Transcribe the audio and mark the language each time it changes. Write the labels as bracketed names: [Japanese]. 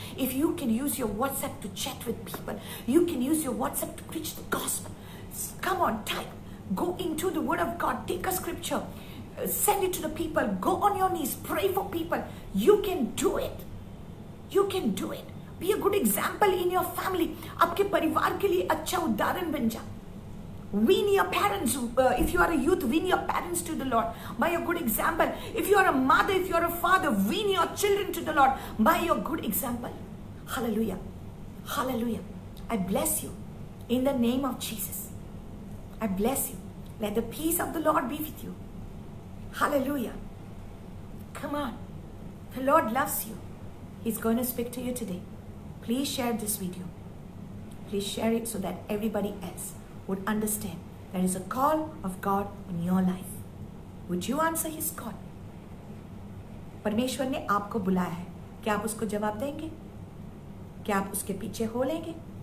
[English] If you can use your WhatsApp to chat with people, you can use your WhatsApp to preach the gospel. Come on, type. Go into the word of God. Take a scripture. Send it to the people. Go on your knees. Pray for people. You can do it. You can do it. Be a good example in your family. [Hindi] आपके परिवार के लिए अच्छा उदाहरण बन जा. [English] Win your parents. If you are a youth, win your parents to the Lord by a good example. If you are a mother, if you are a father, win your children to the Lord by your good example. Hallelujah. Hallelujah. I bless you in the name of Jesus. I bless you. Let the peace of the Lord be with you. Hallelujah. Come on. The Lord loves you. He's going to speak to you today. Please share this video. Please share it so that everybody else would understand there is a call of God in your life. Would you answer His call? [Hindi] परमेश्वर ने आपको बुलाया है. क्या आप उसको जवाब देंगे? क्या आप उसके पीछे हो लेंगे?